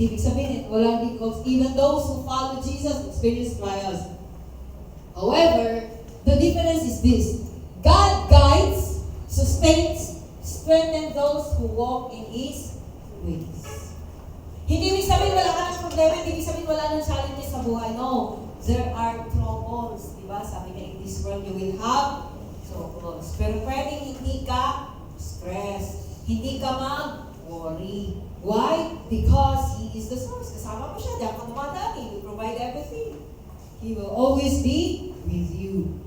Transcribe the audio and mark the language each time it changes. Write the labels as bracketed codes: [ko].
[tl] Ibig sabihin, walang difficulties. [en] Even those who follow Jesus experience trials. However, the difference is this. God guides, sustains, strengthens those who walk in His ways. [tl] Hindi ibig sabihin wala ka ng problema, hindi ibig sabihin wala ng challenges sa buhay. [en] No. There are troubles. Diba? [tl] Sabi niya, [en] in this world you will have troubles. [tl] Pero pwedeng hindi ka stress. Hindi ka mag-worry. [en] Why? Because He is the source. [tl] Kasama mo siya. Diyan ka dumadaan. [en] He will provide everything. He will always be with you.